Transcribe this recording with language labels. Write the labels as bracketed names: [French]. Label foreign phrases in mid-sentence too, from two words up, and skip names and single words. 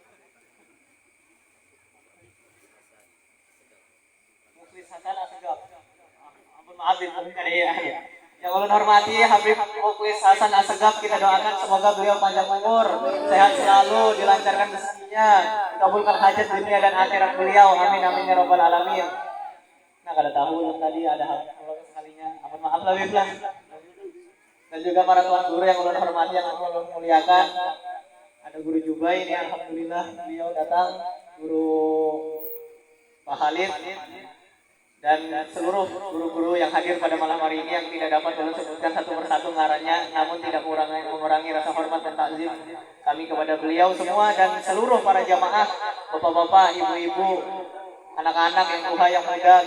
[Indonesian] Mukhlis Hasan Asegaf. [Banjar] Ampun maaf bukan ya. [Indonesian] Yang ulun hormati Habib Mukhlis Hasan Asegaf, kita doakan semoga beliau panjang umur, sehat selalu, dilancarkan rezekinya, dikabulkan hajat dunia dan akhirat beliau. [Arabic] Amin amin ya rabbal alamin. [Banjar] Nah, kada tahu tadi ada hal sekalinya. Ampun maaf lah Habib lah. [Indonesian] Dan juga para tuan guru yang ulun hormati, yang ulun muliakan. Ada guru Jubai ini, alhamdulillah beliau datang, guru Pak Khalid, dan seluruh guru-guru yang hadir pada malam hari ini yang tidak dapat ulun sebutkan satu persatu ngarannya, namun tidak mengurangi rasa hormat dan takzim kami kepada beliau semua dan seluruh para jamaah, bapak-bapak, ibu-ibu, anak-anak yang tua yang muda.